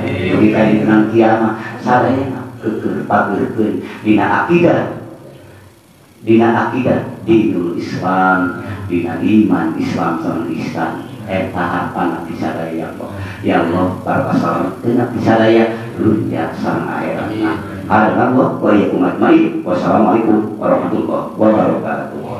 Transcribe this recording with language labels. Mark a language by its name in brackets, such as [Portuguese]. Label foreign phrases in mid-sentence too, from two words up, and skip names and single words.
[Sundanese] Mugi ka dina kiamat sadayana keukeun pageurkeun dina akidah [Arabic] دين الإسلام, [Sundanese] dina iman Islam sareng ihsan. Eta harapan abdi sadaya [Arabic] يا الله. يا الله [Sundanese] barokah salametkeun abdi sadaya dunya sareng akhiratna. [Arabic] هذا وإياكم أجمعين. والسلام عليكم ورحمة الله وبركاته.